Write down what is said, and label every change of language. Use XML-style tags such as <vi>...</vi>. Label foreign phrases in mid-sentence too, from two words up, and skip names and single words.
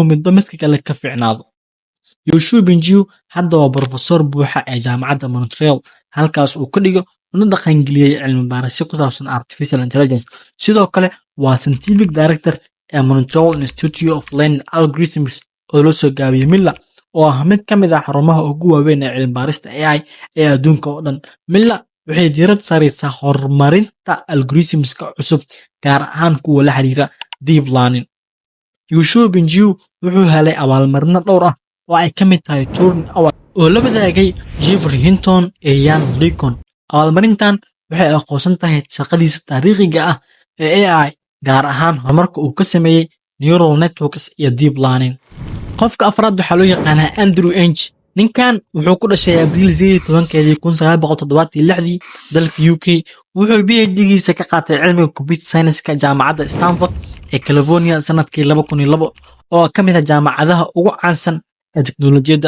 <so>midba midka kale ka fiicnaado Xu Bingyu hadda waa professor buuxa ee jaamacadda Montreal halkaas uu ka dhigo una dhaqangeliyay cilmi baarisyo ku saabsan</so> <en>artificial intelligence</en> <so>sidoo kale waa</so> <en>scientific director</en> <so>ee Montreal Institute of Learning Algorithms oo loo soo gaabiyay MILA oo ah mid ka mid ah xarumaha ugu waaweyn ee cilmi baarista AI ee adduunka oo dhan MILA waxay diirad saaraysaa horumarinta algorithmska cusub gaar ahaan kuwa la xiriira</so> <en>deep learning</en> <so>Yoshua Benjiu wuxuu helay abaalmarino dhowr ah oo ay ka mid tahay Turing Award oo la wadaagay Jeffrey Hinton iyo Ian Lincoln. Abaalmarintan waxay aqoonsan tahay shaqadiisa taariikhiga ah ee AI, gaar ahaan horumarka uu ka sameeyey</so> <en>neural networks</en> <so>iyo</so> <en>deep learning.</en> <so>Qofka afraad waxaa loo yaqaanaa Andrew Ng. Ninkan wuxuu ku dhashay Abriil 1976 dalka UK. Wuxuu PhD-giisa ka qaatay cilmiga</so> <en>computer science-</en> <so>ka jaamacadda Stanford ee California sanadkii 2002 oo ka mid ah jaamacadaha ugu caansan ee teknoolojiyadda.</so>